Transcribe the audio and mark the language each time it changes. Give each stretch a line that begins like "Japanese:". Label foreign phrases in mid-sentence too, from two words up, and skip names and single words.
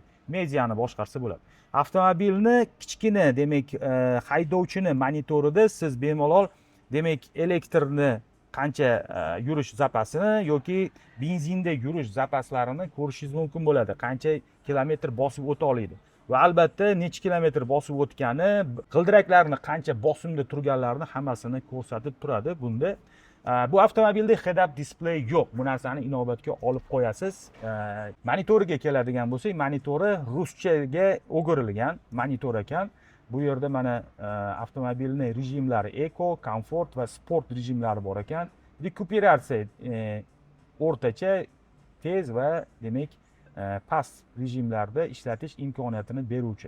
Uzbek: Mediani boshqarsa bo'ladi. Avtomobilni kichkina, demak, haydovchini monitorida siz bemalol, demak, elektrni qancha yurish zapasini yoki benzinda yurish zapaslarini ko'rishingiz mumkin bo'ladi. Qancha kilometr bosib o'ta oladi. Va albatta necha kilometr bosib o'tgani, g'ildiraklarni qancha bosimda turganlarini hammasini ko'rsatib turadi bunda. Bu avtomobilda
English: head-up display
Uzbek: yo'q. Bu narsani inobatga olib qo'yasiz. Monitoriga keladigan bo'lsak, monitori ruschaga o'girilgan monitor ekan. Bu yerda mana avtomobilni rejimlari eko, komfort va sport rejimlari bor ekan. Rekuperatsiya o'rtacha, tez va demak past rejimlarda ishlatish imkoniyatini beruvchi.